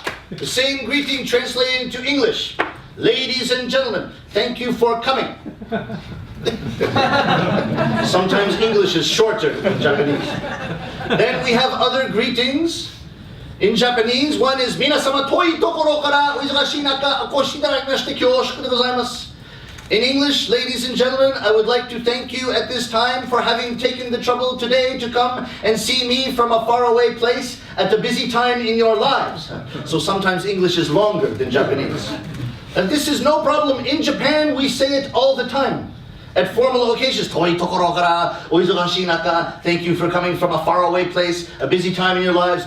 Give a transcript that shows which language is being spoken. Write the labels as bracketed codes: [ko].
[en] The same greeting translated into English. Ladies and gentlemen, thank you for coming. Sometimes English is shorter than Japanese. Then we have other greetings in Japanese. One is [ja] 皆様遠いところからお忙しい中お越しいただきまして恐縮でございます。 [en] In English, ladies and gentlemen, I would like to thank you at this time for having taken the trouble today to come and see me from a faraway place at a busy time in your lives. So sometimes English is longer than Japanese. And this is no problem. In Japan, we say it all the time. At formal occasions, [ja] 遠いところからお忙しい中 [en] thank you for coming from a faraway place, a busy time in your lives.